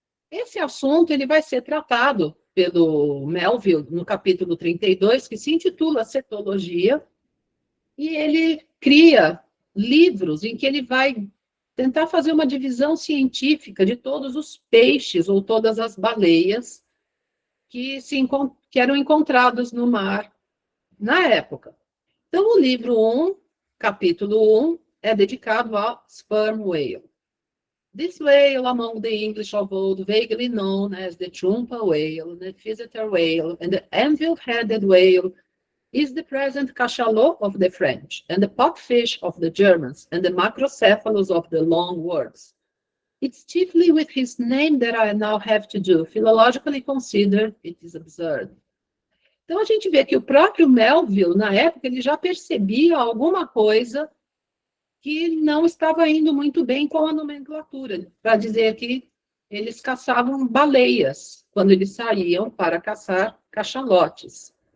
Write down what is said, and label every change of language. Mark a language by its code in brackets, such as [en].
[pt] Esse assunto ele vai ser tratado pelo Melville no capítulo 32, que se intitula Cetologia, e ele cria livros em que ele vai tentar fazer uma divisão científica de todos os peixes ou todas as baleias que eram encontrados no mar na época. Então, o livro 1, capítulo 1, é dedicado ao sperm whale. [en] This whale among the English of old, vaguely known as the trumpa whale, the visitor whale, and the anvil-headed whale, is the present cachalot of the French, and the potfish of the Germans, and the macrocephalus of the long words. It's chiefly with his name that I now have to do. Philologically considered, it is absurd. [pt] Então, a gente vê que o próprio Melville, na época, ele já percebia alguma coisa que não estava indo muito bem com a nomenclatura, para dizer que eles caçavam baleias quando eles saíam para caçar cachalotes.